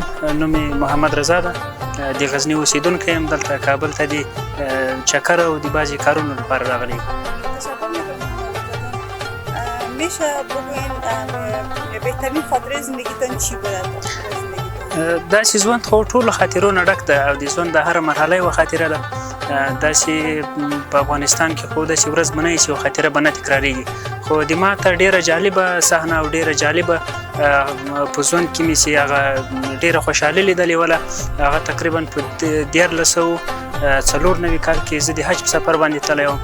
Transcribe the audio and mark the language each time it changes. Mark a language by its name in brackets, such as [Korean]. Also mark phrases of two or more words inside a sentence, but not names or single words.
[Pashto] نوم محمد رضا ده. د غزنی اوسیدونکی یم. دلته کابل ته د چکر او د بعضې کارونو لپاره راغلی یم. [Persian] میشه بگوین بهترین خاطره زندگیتان چی بوده؟ [Pashto] داسې ژوند خو ټولو خاطرو نه ډک ده او د ژوند د هره مرحله یوه خاطره ده. داسې په افغانستان کې خو داسې ورځ به نه وي چې یوه خاطره به نه تکرارېږي. خو د ما ته ډېره جالبه صحنه او ډېره جالبه په ژوند کې مې چې هغه ډېره خوشحالي لیدلې وله هغه تقریبا په 1494 کال کې زه د حج په سفر باندې تللی وم.